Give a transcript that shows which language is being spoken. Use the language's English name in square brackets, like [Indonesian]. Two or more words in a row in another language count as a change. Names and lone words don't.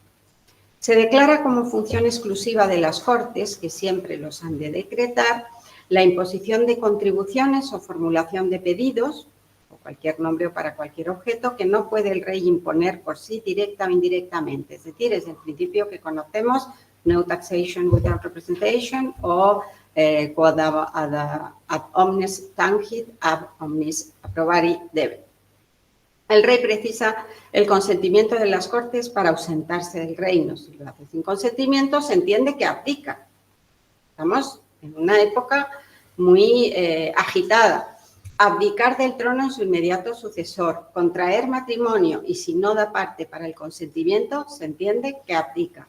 [Spanish] Se declara como función exclusiva de las Cortes, que siempre los han de decretar, la imposición de contribuciones o formulación de pedidos, cualquier nombre o para cualquier objeto, que no puede el rey imponer por sí directa o indirectamente. Es decir, es el principio que conocemos, [English] no taxation without representation [Spanish] o [Latin] quod ad omnes tangit, ab omnis approbari debet. [Spanish] El rey precisa el consentimiento de las Cortes para ausentarse del reino. Si lo hace sin consentimiento, se entiende que abdica. Estamos en una época muy agitada. Abdicar del trono en su inmediato sucesor, contraer matrimonio y si no da parte para el consentimiento, se entiende que abdica.